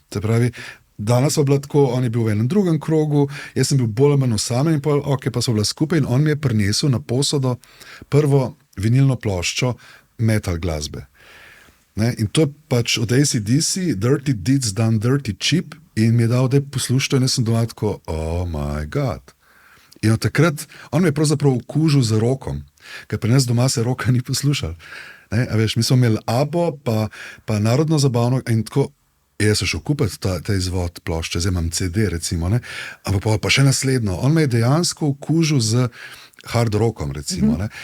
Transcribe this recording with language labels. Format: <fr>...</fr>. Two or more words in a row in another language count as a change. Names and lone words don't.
<sl>Se pravi, danes sva bila tako, on je bil v enem drugem krogu, jaz sem bil bolj ali manj osamljen in pa sva bila skupaj in on mi je prinesel na posodo prvo vinilno ploščo metal glasbe. In to je pač od AC/DC, Dirty Deeds Done Dirty Cheap, in mi je dal, da je poslušal in jaz sem doma tako,</sl> <en>oh my god.</en> <sl>In od takrat, on me je pravzaprav okužil z rokom, ker pri nas doma se roka ni poslušal. A veš, mi smo imeli ABBO, pa narodno zabavno in tako, jaz sem šel kupiti ta izvod plošče, zdaj imam CD recimo, ne? Ampak pa še naslednjo, on me je dejansko okužil z</sl> <en>hard rockom</en> <sl>recimo, ne?</sl>